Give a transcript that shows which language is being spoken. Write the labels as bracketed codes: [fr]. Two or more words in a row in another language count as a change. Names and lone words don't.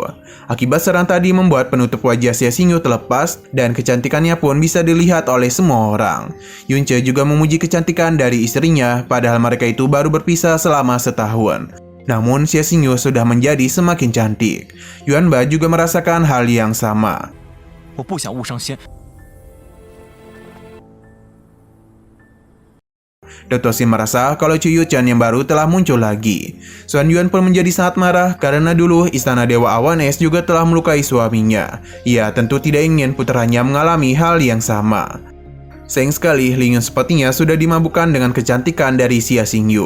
[id] Akibat serangan tadi membuat penutup wajah Xie Xingyu terlepas dan kecantikannya pun bisa dilihat oleh semua orang. Yun Ce juga memuji kecantikan dari istrinya padahal mereka itu baru berpisah selama setahun. Namun Xie Xingyu sudah menjadi semakin cantik. Yuan Ba juga merasakan hal yang sama. [zh] 我不想误伤先。 [id] Dr. Xin merasa kalau Chu Yuchan yang baru telah muncul lagi. Xuan Yuan pun menjadi sangat marah karena dulu Istana Dewa Awan Es juga telah melukai suaminya. Ia tentu tidak ingin putranya mengalami hal yang sama. Sayang sekali, Ling Yun sepertinya sudah dimabukkan dengan kecantikan dari Xie Xingyu.